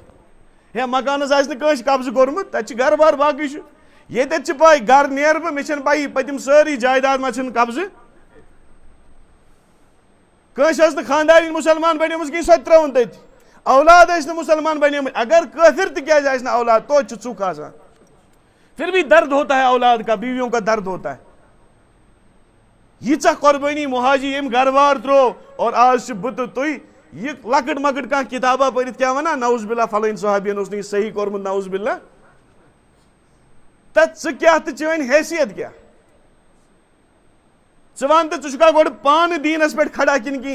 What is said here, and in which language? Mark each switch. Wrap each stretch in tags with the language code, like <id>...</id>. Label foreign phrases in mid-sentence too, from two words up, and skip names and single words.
<ks>ہے مکانس آسہِ نہٕ کٲنٛسہِ قبضہٕ کوٚرمُت, تتہِ چھِ گرٕ بار باقٕے چھُ. ییٚتٮ۪تھ چھِ پاے گرٕ نیرٕ بہٕ, مےٚ چھنہٕ پیی پٔتِم سٲری جایداد ما چھِنہٕ قبضہٕ. کٲنٛسہِ ٲس نہٕ خاندارِنۍ مُسلمان بنیمٕژ کِہیٖنۍ, سۄ تہِ ترٛٲوٕن تٔتھۍ. اولاد ٲسۍ نہٕ مُسلمان بنیمٕتۍ, اگر کٲفر تہِ کیازِ آسہِ نہٕ اولاد توتہِ چھُ ژُکھ آسان.</ks> <ur>پھر بھی درد ہوتا ہے اولاد کا, بیویوں کا درد ہوتا ہے.</ur> <ks>ییٖژاہ قۄربٲنی مہاجی ییٚمۍ گرٕ بار ترٛوو, اور آز چھِ بہٕ تہٕ تُہۍ یہ لۄکٕٹ مۄکٕٹ کانٛہہ کِتابا پٔرِتھ کیٛاہ ونان</ks> <ar>نعوذ باللہ</ar> <ks>فلٲنۍ صحابین اوس نہٕ یہِ صحیح کوٚرمُت</ks> <ar>نعوذ باللہ.</ar> <ks>تتھ ژٕ کیٛاہ تہٕ چٲنۍ حیثیت کیٛاہ؟ ژٕ ون تہٕ ژٕ چھُکھا گۄڈٕ پانہٕ دیٖنس پٮ۪ٹھ کھڑا کِنہٕ کِہیٖنۍ؟</ks>